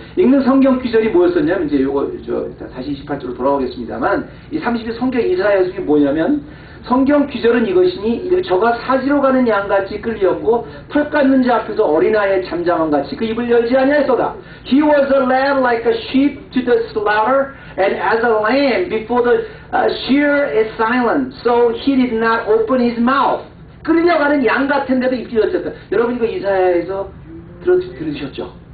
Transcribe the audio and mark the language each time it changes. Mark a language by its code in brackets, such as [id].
[ko] 읽는 성경 귀절이 뭐였었냐면 이제 요거 다시 28절로 돌아오겠습니다만 이 32절 성경 이사야 중에 뭐냐면 성경 귀절은 이것이니 저가 사지로 가는 양같이 끌리었고 털 깎는 자 앞에서 어린아이의 잠잠함같이 그 입을 열지 아니하였도다. [en] He was a lamb like a sheep to the slaughter, and as a lamb before the shear is silent, so he did not open his mouth. [ko] 끌려가는 양 같은데도 입이 열렸다. 여러분 이거 이사야에서 들으셨죠?